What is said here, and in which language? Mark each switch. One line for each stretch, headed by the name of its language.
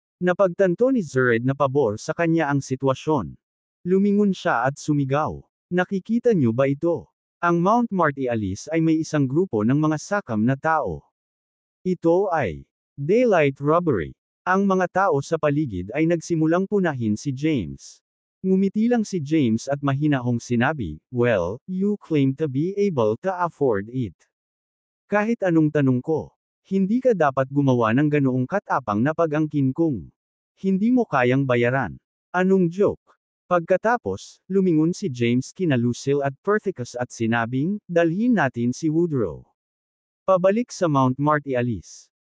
Filipino: Napagtanto ni Zerd na pabor sa kanya ang sitwasyon. Lumingon siya at sumigaw. Nakikita niyo ba ito? Ang Mount Marty Alice ay may isang grupo ng mga sakam na tao. Ito ay
English: daylight robbery.
Filipino: Ang mga tao sa paligid ay nagsimulang punahin si James. Ngumiti lang si James at mahinahong sinabi,
English: well, you claim to be able to afford it.
Filipino: Kahit anong tanong ko, hindi ka dapat gumawa ng ganoong katapang na pag-angkin kung hindi mo kayang bayaran. Anong joke? Pagkatapos, lumingon si James kina Lucille at Perthicus at sinabing, dalhin natin si Woodrow pabalik sa Mount Marty Alice.